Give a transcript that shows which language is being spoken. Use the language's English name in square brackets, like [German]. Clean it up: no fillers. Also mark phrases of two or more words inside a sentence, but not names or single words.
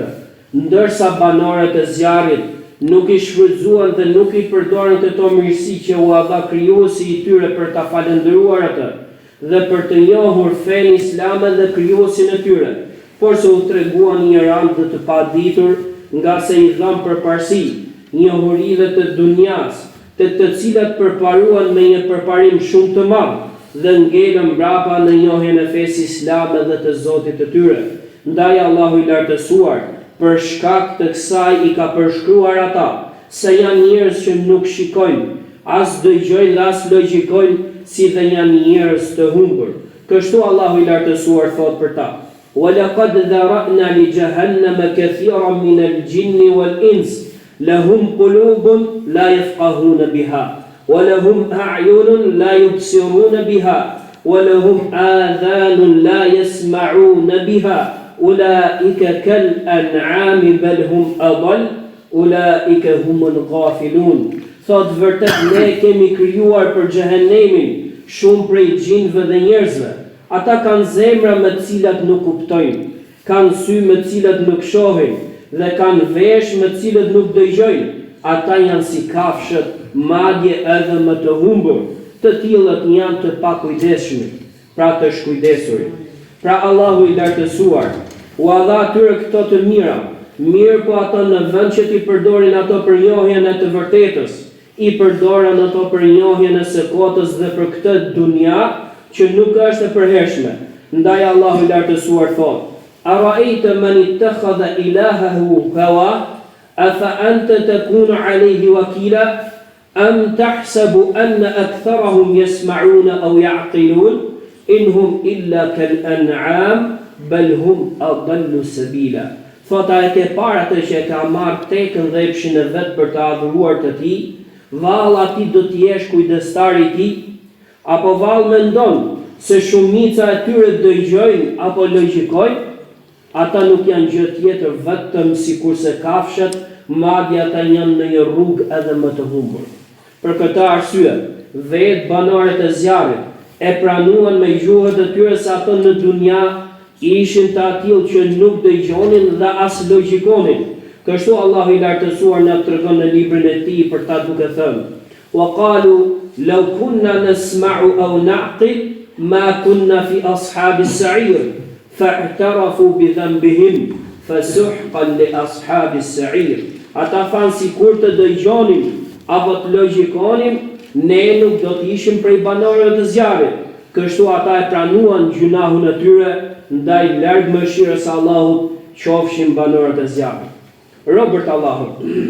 [Albanian] Ndërsa banorët e zjarrit nuk I shfrytëzuan dhe nuk I përdorën këto mirësi që u dha krijuesi I tyre për ta falendëruar atë dhe për të njohur fenë islame dhe krijuesin e tyre, por se u treguan ignorant dhe të paditur, nga se I dhan përparësi njohurive të dunjas, të cilat përparuan me një përparim shumë të madh dhe ngelën mbrapa në njohjen e fesë islame dhe të Zotit të tyre. Ndaj Allahu I lartësuar për shkak të kësaj I ka përshkruar ata se janë njerëz që nuk shikojnë, as dëgjojnë dhe as logjikojnë, si dhe janë njerëz të humbur. Kështu Allahu I lartësuar thot për ta: [Arabic] وَلَقَدْ ذَرَأْنَا لِجَهَنَّمَ كَثِيرًا مِنَ الْجِنِّ وَالْإِنسِ لهم قلوب لا يفقهون بها ولهم أعين لا يبصرون بها ولهم آذان لا يسمعون بها أولئك كالأنعام بل هم أضل أولئك هم الغافلون. [Albanian] Thot vërtet ne kemi krijuar për xhehenemin shumë prej gjinëve dhe njerëzve. Ata kanë zemra me të cilat nuk kuptojnë, kanë sy me të cilat nuk shohin, dhe kanë vesh me cilët nuk dëgjojnë. Ata janë si kafshët, madje edhe më të humbur. Të tillët janë të pakujdesshëm, pra të shkujdesurit. Pra Allahu I lartësuar u dha atyre këto të mira, mirë po ato në vend që t'i përdorin ato për njohjen e të vërtetës, I përdoren ato për njohjen e së kotës dhe për këtë dunja që nuk është e përhershme. Ndaj Allahu I lartësuar thot: [Arabic] أرأيت من اتخذ إلهه هواه أفأنت تكون عليه وكيلا أم تحسب أن أكثرهم يسمعون أو يعقلون إنهم إلا كالأنعام بل هم أضل سبيلا. [Albanian] Thota e ke para të që ka marrë tekën dhe epshin e vetë për të adhuruar të Tij, vallë atij do të jesh kujdestari I Tij, apo vallë mendon se shumica e tyre dëgjojnë apo logjikojnë? Ata nuk janë gjë tjetër vetëm sikurse kafshët, madje ata janë në një rrugë edhe më të humbur. Për këtë arsye, vetë banorët e zjarrit e pranuan me gjuhët e tyre se ato në dunja ishin të atill që nuk dëgjonin dhe as logjikonin. Kështu Allahu i lartësuar na tregon në librin e tij për ta duke thënë: [Arabic] "وقالوا لو كنا نسمع أو نعقل ما كنا في أصحاب السعير فاعترفوا بذنبهم فسحقا لأصحاب السعير fa'tarafu bi dhanbihim fasuhqan li ashabis sa'ir." [Albanian] Ata thanë sikur të dëgjonin apo të logjikonin, ne nuk do të ishim prej banorëve të zjarrit. Kështu ata e pranuan gjunahun e tyre, ndaj larg mëshirës së Allahut qofshin banorët e zjarrit. Robert Allahut.